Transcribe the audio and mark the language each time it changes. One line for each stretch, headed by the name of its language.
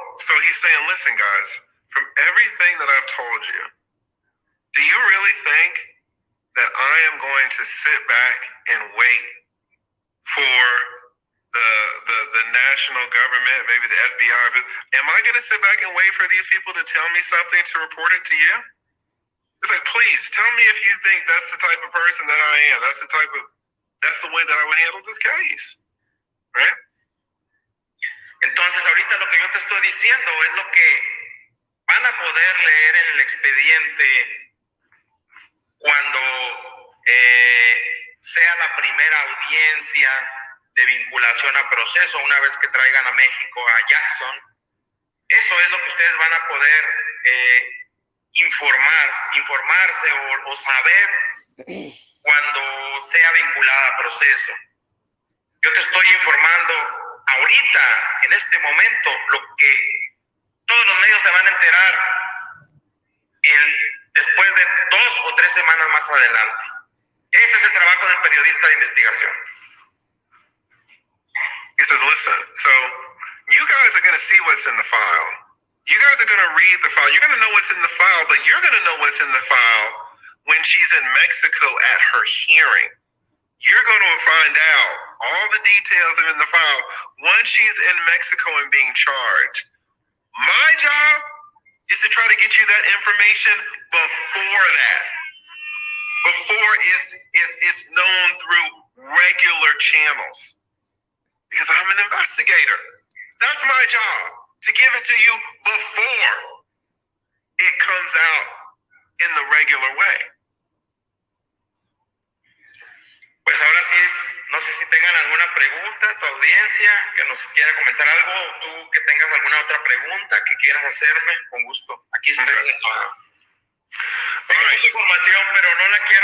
English: So he's saying, listen, guys, from everything that I've told you, do you really think that I am going to sit back and wait for the national government, maybe the FBI? Am I going to sit back and wait for these people to tell me something to report it to you? It's like, please tell me if you think that's the type of person that I am. That's the way that I would handle this case, right?
Spanish: Entonces, ahorita lo que yo te estoy diciendo es lo que van a poder leer en el expediente cuando sea la primera audiencia de vinculación a proceso, una vez que traigan a México a Jackson. Eso es lo que ustedes van a poder informarse o saber cuando sea vinculada a proceso. Yo te estoy informando ahorita, en este momento, lo que todos los medios se van a enterar después de 2 o 3 semanas más adelante. Ese es el trabajo del periodista de investigación.
English: He says, listen, so you guys are going to see what's in the file. You guys are going to read the file. You're going to know what's in the file, but you're going to know what's in the file when she's in Mexico at her hearing. You're going to find out all the details in the file once she's in Mexico and being charged. My job is to try to get you that information before that. Before it's known through regular channels. Because I'm an investigator. That's my job, to give it to you before it comes out in the regular way.
Spanish: Pues ahora sí, no sé si tengan alguna pregunta, tu audiencia, que nos quiera comentar algo, o tú que tengas alguna otra pregunta que quieras hacerme, con gusto. Aquí estoy. Tengo mucha información, pero no la quiero...